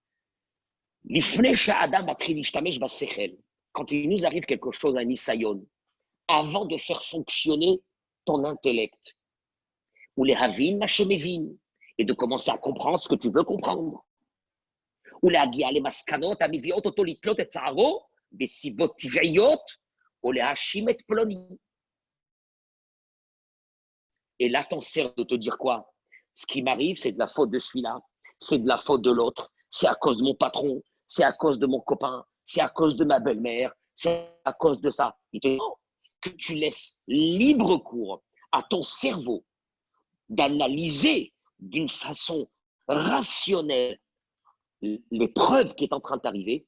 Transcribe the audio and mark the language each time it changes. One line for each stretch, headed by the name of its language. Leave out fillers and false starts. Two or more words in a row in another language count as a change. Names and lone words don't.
French: Quand il nous arrive quelque chose à Nisayon, avant de faire fonctionner ton intellect, ou les havin, et de commencer à comprendre ce que tu veux comprendre.
Hebrew: ולהגיע למסקנות המביאות אותו לתלות את צערו בסיבות טבעיות, או להאשים את פלוני.
French: Et là, t'en sers de te dire quoi? Ce qui m'arrive, c'est de la faute de celui-là, c'est de la faute de l'autre, c'est à cause de mon patron, c'est à cause de mon copain, c'est à cause de ma belle-mère, c'est à cause de ça. Il te dit que tu laisses libre cours à ton cerveau d'analyser d'une façon rationnelle les preuves qui est en train d'arriver.